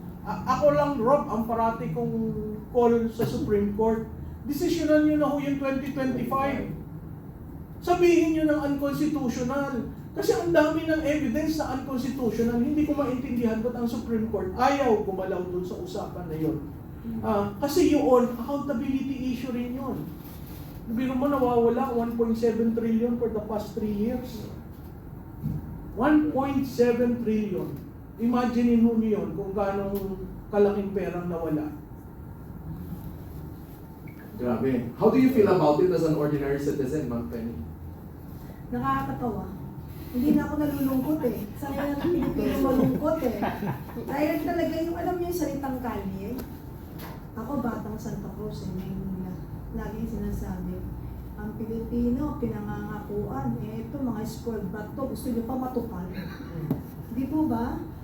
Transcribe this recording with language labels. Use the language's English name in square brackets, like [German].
[Filipino] Ako lang, Rob, ang parati kong call sa Supreme Court, desisyonan nyo na ho yung 2025. Sabihin nyo ng unconstitutional. Kasi ang dami ng evidence na unconstitutional, hindi ko maintindihan ba't ang Supreme Court ayaw gumalaw dun sa usapan na yun. Kasi yun, accountability issue rin yun. Biro mo nawawala 1.7 trillion for the past 3 years. 1.7 trillion. Imagine mo niyo yun kung gaano kalaking perang nawala. Grabe. [English] How do you feel about it as an ordinary citizen, Ma'am Penny? [Filipino] Nakakatawa. Hindi na ako nalulungkot eh. Sa ngayon ang Pilipino malungkot eh. Dahil talaga yung alam niyo yung salitang kalye. Ako batang Santa Cruz eh. Maynila. Laging sinasabi. Ang Pilipino, pinangangakuan. Eh ito mga spoiled brat to. Gusto niyo pa matukal. Di po ba?